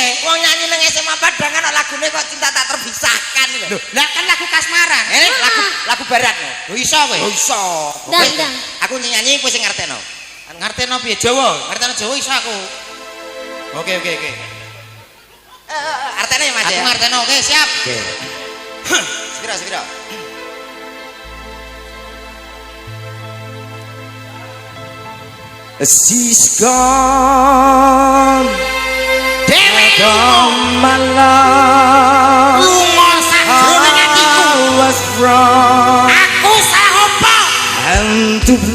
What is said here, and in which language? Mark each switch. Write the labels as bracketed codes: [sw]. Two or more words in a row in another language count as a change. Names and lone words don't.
[jv] Wong nyanyi nang SMA Padangan kok lagune kok [id] cinta tak terpisahkan [jv] lho. Lah kan lagu kasmaran. [id] Ini lagu barat lho. [jv] Lho iso kowe. Oh iso. Dang, dang. Aku nyanyi kowe sing ngerteno. Ngerteno piye Jawa? Ngerteno Jawa iso aku. Oke. Artene ya Mas Aku ya. ngerteno. Oke, siap. Oke. Sepira. [en] She's gone [jv] Dewe [en] from my love. [jv] lunga sakjroning atiku. [en] I was wrong [jv] Aku salah apa? and